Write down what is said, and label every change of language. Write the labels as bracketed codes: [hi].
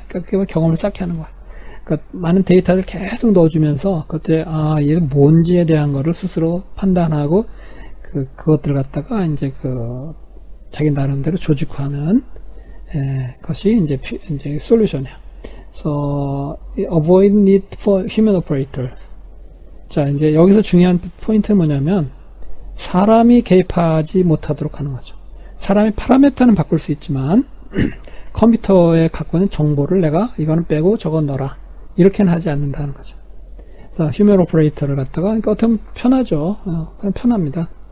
[ko] 그러니까 경험을 쌓게 하는 거야. 그러니까 많은 데이터를 계속 넣어주면서 그때 이게 뭔지에 대한 거를 스스로 판단하고 그것들을 갖다가 이제 자기 나름대로 조직화하는 것이 이제 솔루션이에요. 그래서 [en] avoid need for human operator. [ko] 자, 이제 여기서 중요한 포인트는 뭐냐면 사람이 개입하지 못하도록 하는 거죠. 사람이 파라미터는 바꿀 수 있지만 컴퓨터에 갖고 있는 정보를 내가 이거는 빼고 저건 넣어라, 이렇게는 하지 않는다는 거죠. 그래서 휴먼 오퍼레이터를 갖다가, 그러니까 어떻게 보면 편하죠. 편합니다.